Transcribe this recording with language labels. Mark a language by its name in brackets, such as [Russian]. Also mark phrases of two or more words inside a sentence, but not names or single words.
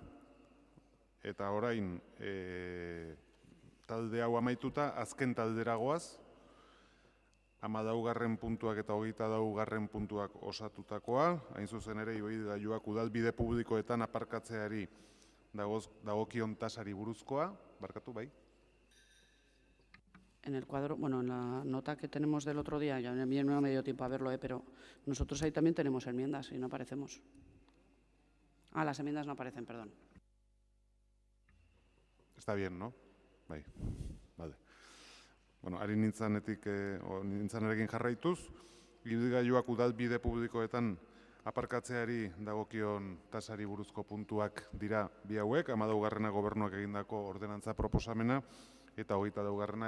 [Basque] Eta orain, talde hau amaituta, azken taldera goaz, 14. puntuak eta 24. puntuak osatutakoa, hain zuzen ere, ibilgailuak udalbide publikoetan aparkatzeari dagokion tasari buruzkoa, barkatu bai? [Spanish] En el cuadro, bueno, en la nota que tenemos del otro día, ya a mí no me dio tiempo a verlo, pero nosotros ahí también tenemos enmiendas y no aparecemos. Las enmiendas no aparecen, perdón. Está bien, ¿no? [Basque] Bai, vale. Bueno, ari nintzanerekin jarraituz, ibilgailuak udalbide publikoetan aparkatzeari dagokion tasari buruzko puntuak dira bi hauek, 14. gobernuak egindako ordenantza proposamena, eta 22.